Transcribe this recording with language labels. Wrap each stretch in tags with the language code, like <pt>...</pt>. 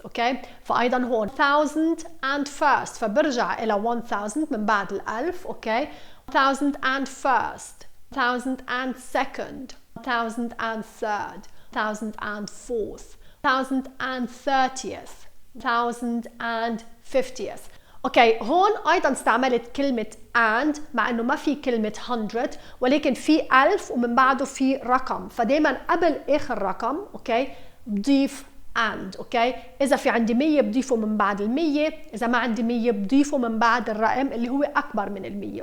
<ar>اوكي، فايضا هون 1001st فبرجع الى 1000 من بعد الالف.</ar> <en>Okay, 1001st 1002nd 1003rd 1004th 1030th 1050th.</en> <ar>اوكي، هون ايضا استعملت كلمة and مع انه ما في كلمة 100، ولكن في 1000 ومن بعده في رقم، فدايما قبل اخر رقم اوكي بضيف and. اوكي، اذا في عندي 100 بضيفه من بعد ال 100، اذا ما عندي 100 بضيفه من بعد الرقم اللي هو اكبر من ال 100.</ar>